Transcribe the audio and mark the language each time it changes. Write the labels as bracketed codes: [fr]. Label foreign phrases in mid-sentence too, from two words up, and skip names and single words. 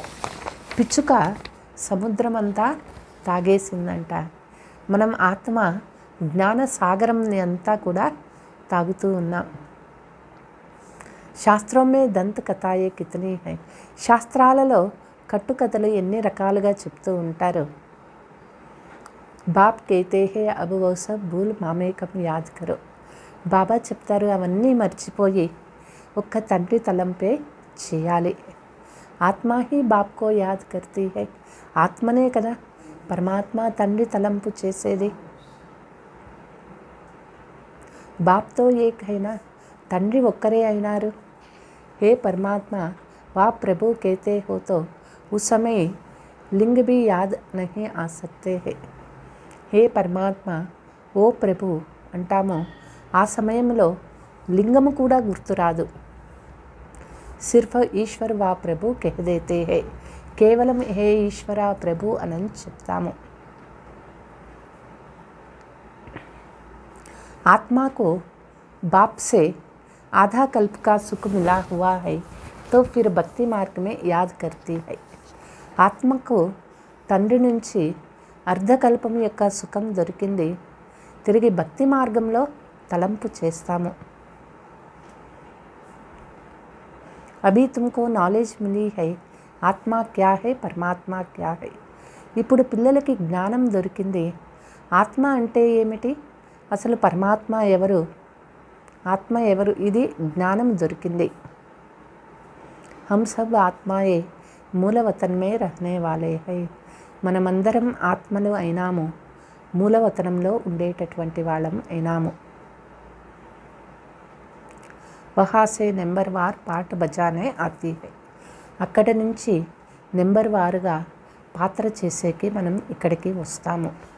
[te] పిచ్చుక సముద్రమంతా తాగేసిందంట. మనం ఆత్మ జ్ఞాన సాగరంని అంతా కూడా తాగుతూ ఉన్నాం. [hi] శాస్త్రంలో दंत कथाएँ कितनी हैं. [te] శాస్త్రాలలో కట్టుకథలు ఎన్ని రకాలుగా చెప్తూ ఉంటారు. [hi] बाप कहते हैं अब वो सब भूल मामेकम याद करो. [te] బాబా చెప్తారు, అవన్నీ మర్చిపోయి ఒక్క తండ్రి తలంపే చేయాలి. [hi] आत्मा ही बाप को याद करती है. [te] ఆత్మనే కదా పరమాత్మ తండ్రి తలంపు చేసేది. [hi] बाप तो एक [te] అయినా, తండ్రి ఒక్కరే అయినారు. [hi] हे परमात्मा आप प्रभु कहते हो तो उस समय लिंग भी याद नहीं आ सकते हैं. हे परमात्मा [te] ఓ ప్రభు అంటాము, ఆ సమయంలో లింగము కూడా గుర్తురాదు. [hi] सिर्फ ईश्वर वा प्रभु कह देते हैं. [te] కేవలం హే ఈశ్వర ప్రభు అని చెప్తాము. [hi] ఆత్మకు बाप से आधा कल्प का सुख मिला हुआ है तो फिर भक्ति मार्ग में याद करती है. [te] ఆత్మకు తండ్రి నుంచి అర్ధకల్పం యొక్క సుఖం దొరికింది, తిరిగి భక్తి మార్గంలో తలంపు చేస్తాము. [hi] अभी तुमको नॉलेज मिली है आत्मा क्या है परमात्मा क्या है పరమాత్మ క్యా హై. [te] ఇప్పుడు పిల్లలకి జ్ఞానం దొరికింది, ఆత్మ అంటే ఏమిటి, అసలు పరమాత్మ ఎవరు, ఆత్మ ఎవరు, ఇది జ్ఞానం దొరికింది. [hi] हम सब आत्माएँ मूलवतन में रहने वाले हैं. [te] మనమందరం ఆత్మలు అయినాము, మూలవతనంలో ఉండేటటువంటి వాళ్ళం అయినాము. [hi] वहाँ से नंबर वार पाट बजाने आती है. [te] అక్కడ నుంచి నెంబర్ వారుగా పాత్ర చేసేకి మనం ఇక్కడికి వస్తాము.